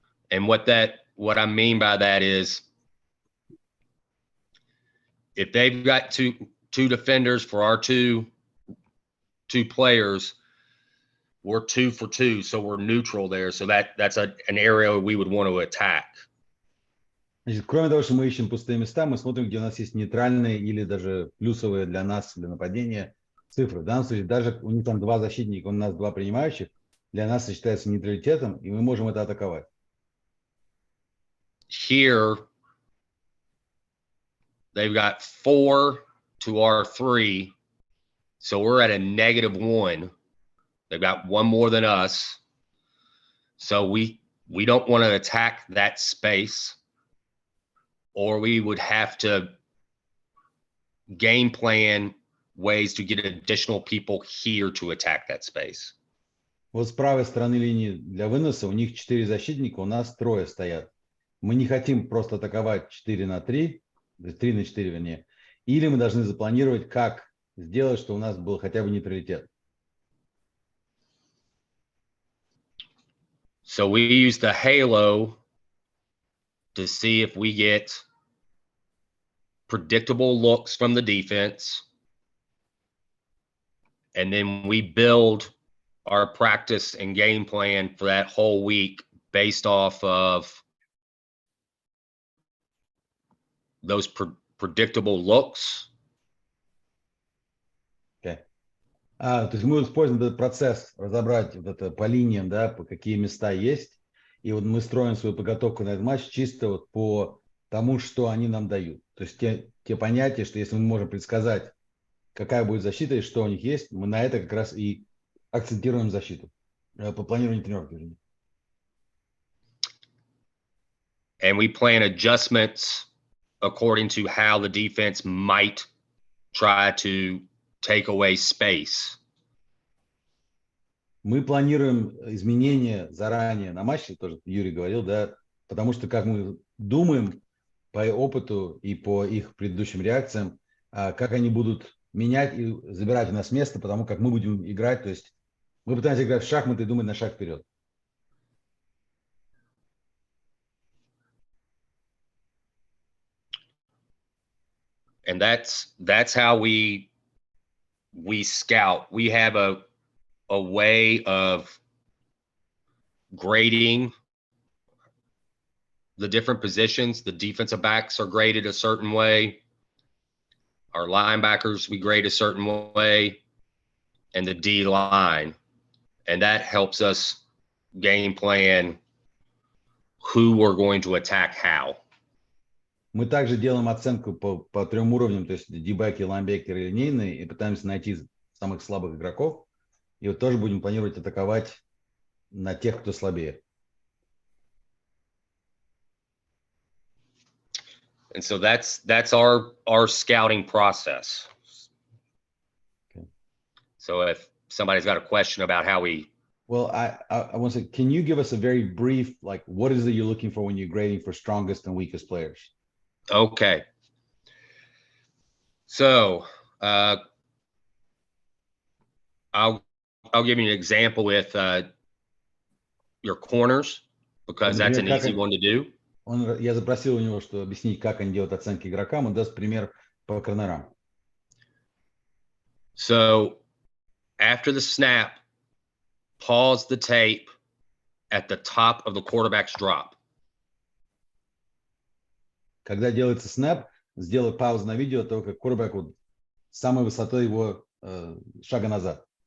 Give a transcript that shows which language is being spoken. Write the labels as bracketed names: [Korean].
[English] And what I mean by that is if they've got two defenders for our two players, we're 2 for 2, so we're neutral there. So that's an area we would want to attack. [Russian] Значит, кроме того, что мы ищем пустые места, мы смотрим, где у нас есть нейтральные или даже плюсовые для нас, для нападения цифры. В данном случае, даже у них там 2 защитника, у нас 2 принимающих, для нас это считается нейтралитетом, и мы можем это атаковать. [English] Here, they've got 4 to our 3, so we're at a -1. They've got 1 more than us, so we don't want to attack that space. Or we would have to game plan ways to get additional people here to attack that space. [Russian] Вот с правой стороны линии для выноса у них 4 защитника, у нас 3 стоят. Мы не хотим просто атаковать 4 на 3, 3 на 4 вернее. Или мы должны запланировать, как сделать, чтобы у нас был хотя бы нейтралитет. [English] So we use the halo to see if we get predictable looks from the defense. And then we build our practice and game plan for that whole week based off of those predictable looks. Okay. [Russian] То есть мы используем этот процесс, разобрать вот это по линиям, да, по какие места есть. И вот мы строим свою подготовку на этот матч чисто вот по тому, что они нам дают. То есть те понятия, что если мы можем предсказать, какая будет защита и что у них есть, мы на это как раз и акцентируем защиту по планированию тренировки. [English] And we plan adjustments according to how the defense might try to take away space. [Russian] Мы планируем изменения заранее на матче, тоже Юрий говорил, да, потому что как мы думаем по опыту и по их предыдущим реакциям, как они будут менять и забирать у нас место, потому как мы будем играть, то есть мы пытаемся играть в шахматы и думать на шаг вперед. [English] And that's how we scout. We have a way of grading the different positions. The defensive backs are graded a certain way. Our linebackers, we grade a certain way, and the D line. And that helps us game plan who we're going to attack how. [Russian] Мы также делаем оценку по 3 уровням, то есть дебаки, лайнбекеры и линейные, и пытаемся найти самых слабых игроков. И вот тоже будем планировать атаковать на тех, кто слабее. [English] And so that's our scouting process. Okay. So if somebody's got a question about how we... Well, I want to say, can you give us a very brief, like, what is it you're looking for when you're grading for strongest and weakest players? Okay. So I'll give you an example with your corners, because that's an easy one to do. [Russian] Я запросил у него, что объяснить, как они делают оценки игрокам. Он даст пример по корнерам. [English] So after the snap, pause the tape at the top of the quarterback's drop. [Russian] Когда делается снэп, сделай паузу на видео того, как quarterback вот с самой высоты его шага назад.